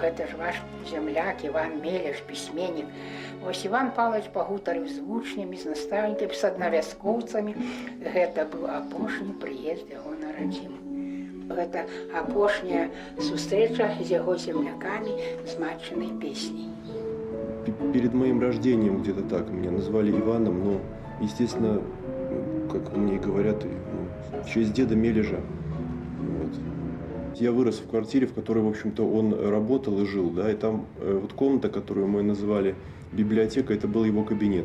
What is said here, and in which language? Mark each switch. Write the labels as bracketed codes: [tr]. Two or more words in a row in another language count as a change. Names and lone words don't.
[be] Гэта ж ваш зямляк Іван Мелеш, пісьменнік». Вось Іван Павлович пагутарыў з вучнямі, з настаўнікамі, з аднавяскоўцамі. Гэта быў апошні прыезд яго на радзіму. Гэта апошняя сустрэча з яго землякамі з матчынай песняй. [ru] Перед моим рождением, где-то так, меня назвали Иваном, но, естественно, как мне говорят, в честь деда Мележа. Вот. Я вырос в квартире, в которой, в общем-то, он работал и жил, да, и там вот комната, которую мы называли библиотека, это был его кабинет.